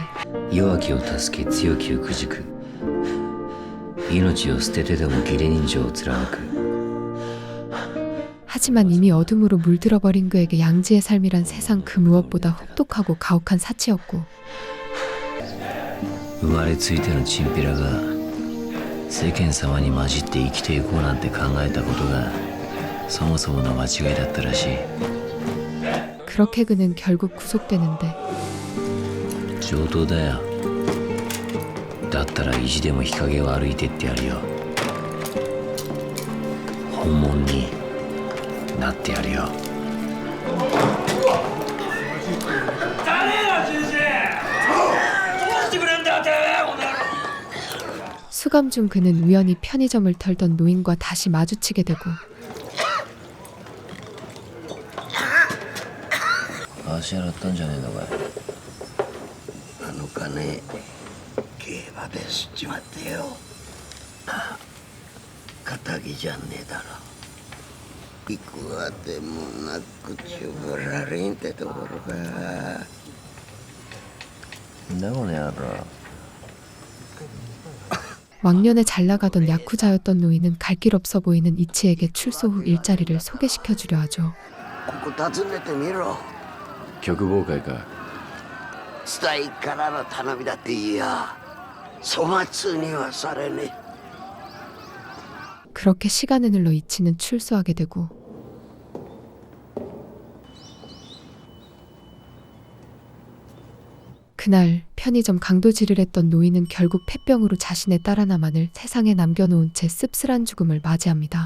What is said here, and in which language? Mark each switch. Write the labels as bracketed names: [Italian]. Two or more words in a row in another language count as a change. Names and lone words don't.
[Japanese] 弱きを助け強きをくじく命を捨ててでも義理人情を貫く [Korean] 하지만 이미 어둠으로 물들어버린 그에게 양지의 삶이란 세상 그 무엇보다 혹독하고 가혹한 사치였고 [Japanese] 生まれついてのチンピラが世間様に混じって生きていこうなんて考えたことがそもそもの間違いだったらしい [Korean] 그렇게 그는 결국 구속되는데 [Japanese] 上等だよだったら意地でも日陰を歩いてってやるよ本物になってやるよ [Korean] 수감 중 그는 우연히 편의점을 털던 노인과 다시 마주치게 되고 [Japanese] 足洗ったんじゃねえのかいあの金競馬で吸っちまってよ。仇じゃねえだろ。いくわでもなくちゅぶられんってところか。だこの野郎 [Korean] 왕년에 잘나가던 야쿠자였던 노인은 갈 길 없어 보이는 이치에게 출소 후 일자리를 소개시켜주려 하죠. [Japanese] ここ訪ねてみろ。曲妨害かスタイからの頼みだっていいや。粗末にはされねえ。 [Korean] 그렇게 시간을 흘러 이치는 출소하게 되고 그날 편의점 강도질을 했던 노인은 결국 폐병으로 자신의 딸 하나만을 세상에 남겨놓은 채 씁쓸한 죽음을 맞이합니다.